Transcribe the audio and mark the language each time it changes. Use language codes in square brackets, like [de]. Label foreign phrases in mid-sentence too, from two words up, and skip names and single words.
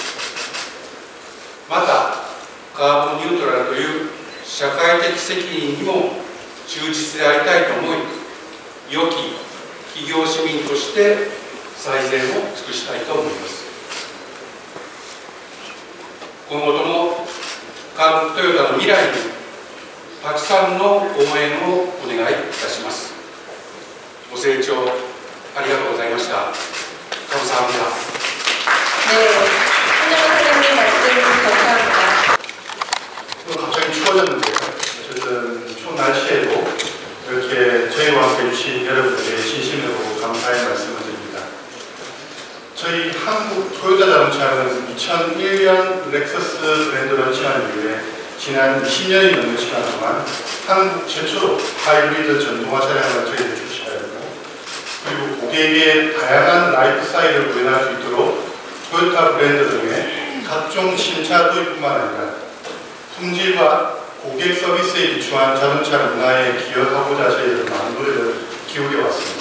[ja] また、カーボンニュートラルという社会的責任にも忠実でありたいと思い、良き企業市民として最善を尽くしたいと思います。今後とも韓国トヨタの未来にたくさんの応援をお願いいたします。ご清聴ありがとうございました。감사합니다. [ko] 네, 손정호 사장님 말씀 감사합니다. 갑자기 추워졌는데요. 어쨌든 추운 날씨에도 이렇게 저희와 함께 해주신 여러분들의 진심으로 감사의 말씀을 드립니다. 저희 한국 토요타 자동차는 2001년 렉서스 브랜드 런칭한 이후에 지난 20년이 넘는 시간 동안 한국 최초로 하이브리드 전동화 차량을 저희들이 출시하였고, 그리고 고객의 다양한 라이프 스타일을 구현할 수 있도록 토요타 브랜드 등의 각종 신차 도입뿐만 아니라 품질과 고객 서비스에 기초한 자동차 문화에 기여하고자 저희들은 많은 노력을 기울여 왔습니다.